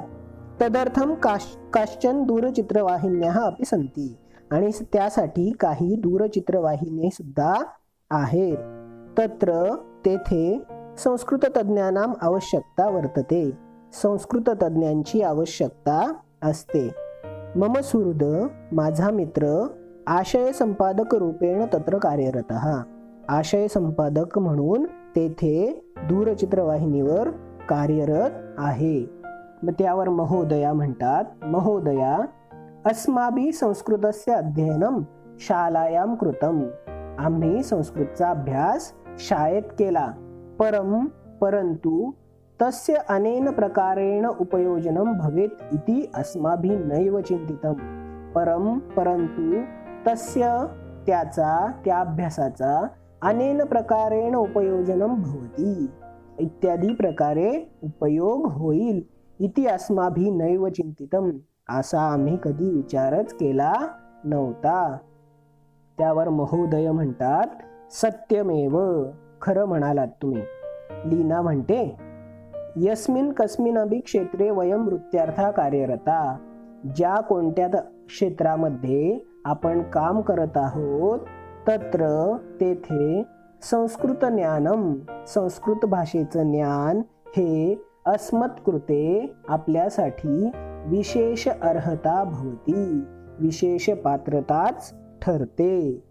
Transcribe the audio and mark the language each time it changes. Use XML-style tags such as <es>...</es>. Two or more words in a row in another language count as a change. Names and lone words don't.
<sa>तदर्थम काश्चन दूरचित्रवाहिन्याः अपि सन्ति</sa> <mr>आणि त्यासाठी काही दूरचित्रवाहिनी सुद्धा आहेत.</mr> <sa>तत्र</sa> <mr>तेथे</mr> <sa>संस्कृत तज्ञानां आवश्यकता वर्तते</sa> <mr>संस्कृत तज्ञांची आवश्यकता असते.</mr> <sa>मम सुहृद</sa> <mr>माझा मित्र</mr> <sa>आशय संपादक रूपेण तत्र कार्यरतः</sa> <mr>आशय संपादक म्हणून तेथे दूरचित्रवाहिनीवर कार्यरत आहे. मग त्यावर महोदया म्हणतात,</mr> <sa>महोदया अस्माभिः संस्कृतस्य अध्ययनं शालायां कृतम्</sa> <mr>आम्ही संस्कृतचा अभ्यास शाळेत केला.</mr> <sa>परंतु तस्य अनेन प्रकारेण उपयोजनं भवेत् इति अस्माभिः नैव चिंतितं. परंतु तस्य</sa> <mr>त्या अभ्यासाचा</mr> <sa>अनेन प्रकारेण उपयोजनं भवति</sa> <mr>इत्यादी प्रकारे उपयोग होईल</mr> <sa>इति अस्माभिः नैव चिंतितं</sa> <mr>असा आम्ही कधी विचारच केला नव्हता. त्यावर महोदय म्हणतात, सत्यमेव खरं म्हणालात तुम्ही. लीना म्हणते,</mr> <sa>यस्मिन् कस्मिन्नपि क्षेत्रे वयं वृत्त्यार्था कार्यरता</sa> <mr>ज्या कोणत्या क्षेत्रामध्ये आपण काम करत आहोत तत्र तेथे</mr> <sa>संस्कृत ज्ञानम</sa> <mr>संस्कृत भाषेचं ज्ञान हे अस्मत्कृते आपल्यासाठी</mr> <sa>विशेष अर्हता भवती</sa> <mr>विशेष पात्रताच ठरते.</mr>